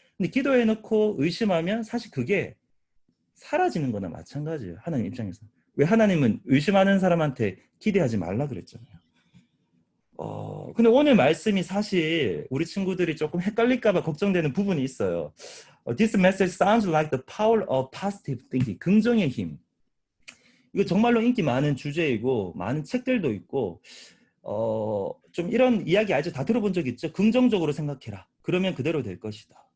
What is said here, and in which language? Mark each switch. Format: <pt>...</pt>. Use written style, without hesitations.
<ko>근데 기도해놓고 의심하면 사실 그게 사라지는 거나 마찬가지예요. 하나님 입장에서. 왜 하나님은 의심하는 사람한테 기대하지 말라 그랬잖아요. 근데 오늘 말씀이 사실 우리 친구들이 조금 헷갈릴까봐 걱정되는 부분이 있어요.</ko> <en>This message sounds like the power of positive thinking.</en> <ko>긍정의 힘. 이거 정말로 인기 많은 주제이고 많은 책들도 있고 좀 이런 이야기 알죠? 다 들어본 적 있죠? 긍정적으로 생각해라. 그러면 그대로 될 것이다.</ko>